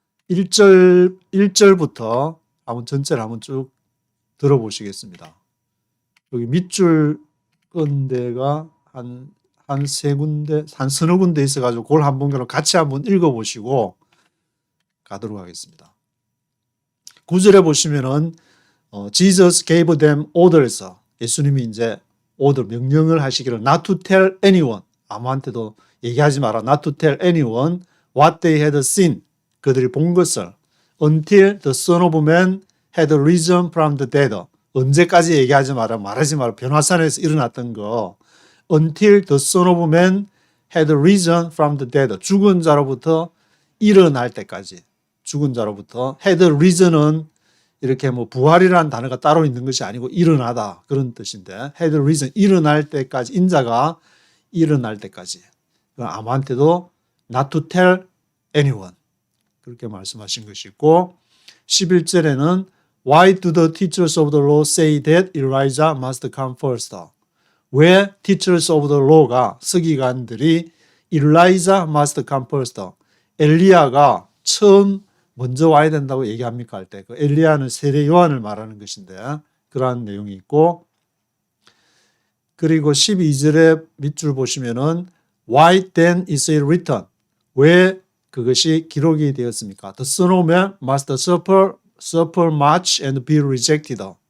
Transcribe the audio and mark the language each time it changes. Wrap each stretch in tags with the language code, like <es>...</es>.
<ko>1절부터 한번 전체를 한번 쭉 들어보시겠습니다. 여기 밑줄 끈 데가 한 세 군데, 한 서너 군데 있어가지고 그걸 한번 같이 한번 읽어보시고 가도록 하겠습니다. 9절에 보시면은</ko> <en>Jesus gave them orders.</en> <ko>예수님이 이제 명령을 하시기를</ko> <en>not to tell anyone.</en> <ko>아무한테도 얘기하지 마라.</ko> <en>not to tell anyone what they had seen.</en> <ko>그들이 본 것을</ko> <en>until the Son of Man had risen from the dead.</en> <ko>언제까지 얘기하지 마라. 말하지 마라. 변화산에서 일어났던 거.</ko> <en>until the Son of Man had risen from the dead.</en> <ko>죽은 자로부터 일어날 때까지. 죽은 자로부터</ko> <en>had risen</en> <ko>은 이렇게 뭐 부활이라는 단어가 따로 있는 것이 아니고 일어나다 그런 뜻인데 had risen 일어날 때까지 인자가 일어날 때까지 아무한테도</ko> <en>not to tell anyone</en> <ko>그렇게 말씀하신 것이 있고 11절에는</ko> <en>Why do the teachers of the law say that Elijah must come first?</en> <ko>왜</ko> <en>teachers of the law</en> <ko>가 서기관들이</ko> <en>Elijah must come first</en> <ko>엘리야가 처음 먼저 와야 된다고 얘기합니까 할 때 그 엘리야는 세례 요한을 말하는 것인데 그러한 내용이 있고 그리고 12절에 밑줄 보시면은</ko> <en>Why then is it written?</en> <ko>왜 그것이 기록이 되었습니까?</ko> <en>The Son of Man must suffer much and be rejected.</en>